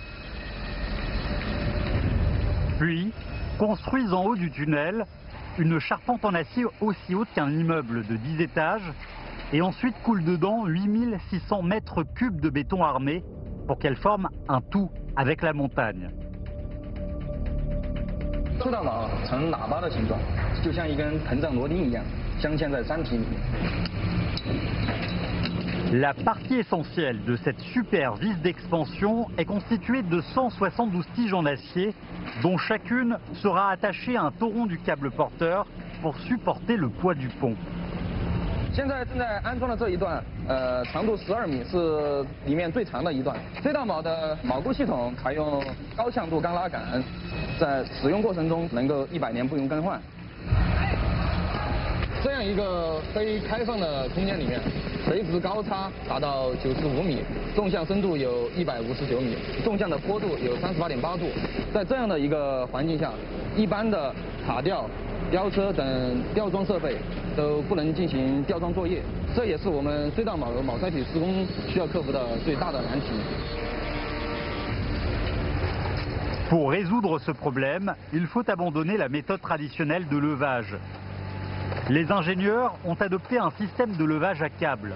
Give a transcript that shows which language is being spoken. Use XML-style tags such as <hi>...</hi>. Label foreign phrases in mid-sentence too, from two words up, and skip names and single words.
<fr>Puis, construisent en haut du tunnel une charpente en acier aussi haute qu'un immeuble de 10 étages et ensuite coule dedans 8600 mètres cubes de béton armé pour qu'elle forme un tout avec la montagne.</fr> <zh>隧道脑呈喇叭的形状，就像一根膨胀螺钉一样，镶嵌在山体里面。</zh> <fr>La partie essentielle de cette super vis d'expansion est constituée de 172 tiges en acier, dont chacune sera attachée à un tauron du câble porteur pour supporter le poids du pont.</fr> <zh>现在正在安装的这一段，长度12米，是里面最长的一段。隧道锚的锚固系统采用高强度钢拉杆，在使用过程中能够100年不用更换。这样一个非开放的空间里面，垂直高差达到95米，纵向深度有159米，纵向的坡度有38.8度。在这样的一个环境下，一般的塔吊、吊车等吊装设备都不能进行吊装作业，这也是我们隧道锚钛载体施工需要克服的最大的难题。</zh> <fr>Pour résoudre ce problème, il faut abandonner la méthode traditionnelle de levage. Les ingénieurs ont adopté un système de levage à câble.</fr>